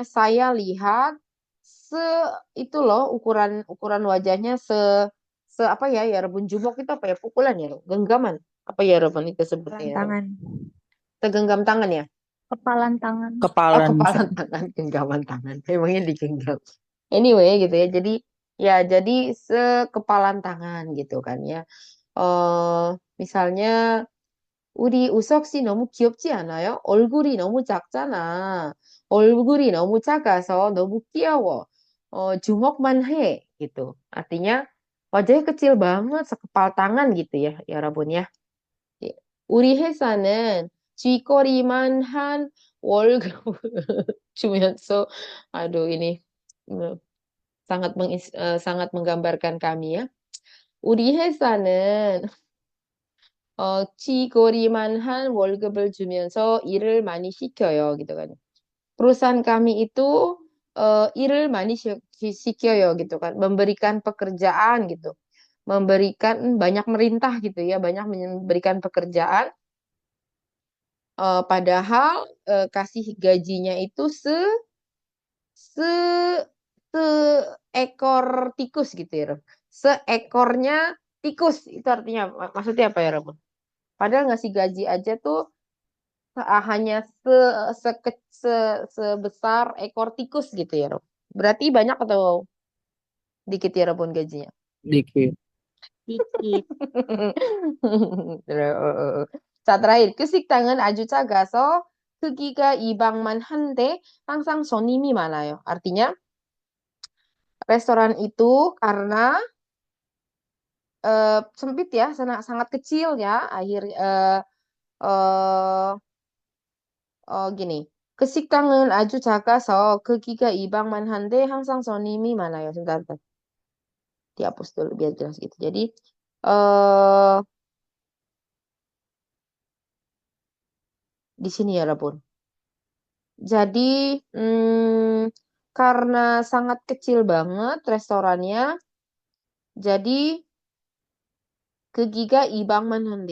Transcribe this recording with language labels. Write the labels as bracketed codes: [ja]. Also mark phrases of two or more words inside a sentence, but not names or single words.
[id] Saya lihat se itu loh ukuran ukuran wajahnya se apa ya ya Rebun jumok itu apa ya pukulan ya genggaman apa ya Rebun itu sebutnya ya Rebun? Tangan. Segenggam tangan ya. Kepalan tangan. Oh, Kepalan kepala bisa. tangan, genggaman tangan. Emangnya digenggam. Anyway, gitu ya. Jadi, ya, jadi sekepalan tangan gitu kan ya. misalnya, [ko] 우리 우석 씨 너무 귀엽지 않아요? 얼굴이 너무 작잖아. 얼굴이 너무 작아서 너무 귀여워. 주먹만 해, [id] gitu. Artinya, wajahnya kecil banget, sekepal tangan gitu ya, ya Rabun ya. [ko] 우리 회사는 쥐꼬리만 한 월급 주면서 [id] aduh ini eh, sangat menggambarkan kami ya. [ko] 우리 회사는 쥐꼬리만 한 월급을 주면서 일을 많이 시켜요 [id] gitu kan. Perusahaan kami itu [ko] 일을 많이 시켜요 [id] gitu kan, memberikan pekerjaan gitu. Memberikan banyak merintah gitu ya, banyak memberikan pekerjaan padahal kasih gajinya itu se seekor tikus gitu ya, Rob. Seekornya tikus itu artinya maksudnya apa ya, Rob? Padahal ngasih gaji aja tuh hanya sebesar ekor tikus gitu ya, Rob. Berarti banyak atau dikit ya, Robun gajinya? Dikit. Dikit. 자, terakhir. [ko] 그 식당은 아주 작아서 크기가 이 방만 한데 항상 손님이 많아요. [id] Artinya, restoran itu karena sempit ya, sangat kecil ya, eh, gini. [ko] 그 식당은 아주 작아서 크기가 이 방만 한데 항상 손님이 많아요. [id] Sebentar, sebentar. Dihapus dulu biar jelas gitu. Jadi, eh di sini ya, Rabun. Jadi, karena sangat kecil banget restorannya, jadi [ko] 크기가 이 방만 한데.